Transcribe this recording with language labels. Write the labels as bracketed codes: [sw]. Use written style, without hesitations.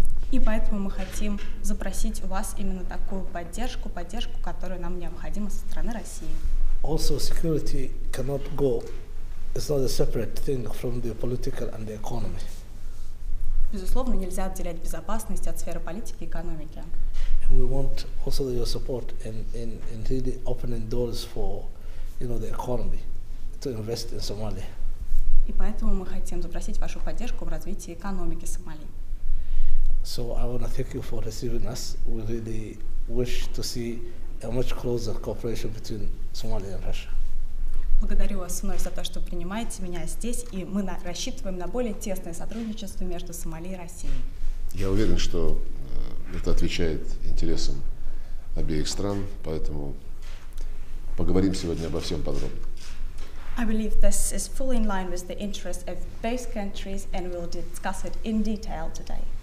[ru] И поэтому мы хотим запросить у вас именно такую поддержку, которая нам необходима со стороны России. [en] Also, security cannot go, it's not a separate thing from the political and the economy. [ru] Безусловно, нельзя отделять безопасность от сферы политики и экономики. [en] And we want also your support in really opening doors for, the economy to invest in Somalia. [ru] И поэтому мы хотим запросить вашу поддержку в развитии экономики Сомали. [en] So I want to thank you for receiving us. We really wish to see a much closer cooperation between Somalia and Russia. [ru] Благодарю вас вновь за то, что принимаете меня здесь, и мы рассчитываем на более тесное сотрудничество между Сомали и Россией. Я уверен, что это отвечает интересам обеих стран, поэтому поговорим сегодня обо всем подробно. [en] I believe this is fully in line with the interests of both countries, and we'll discuss it in detail today.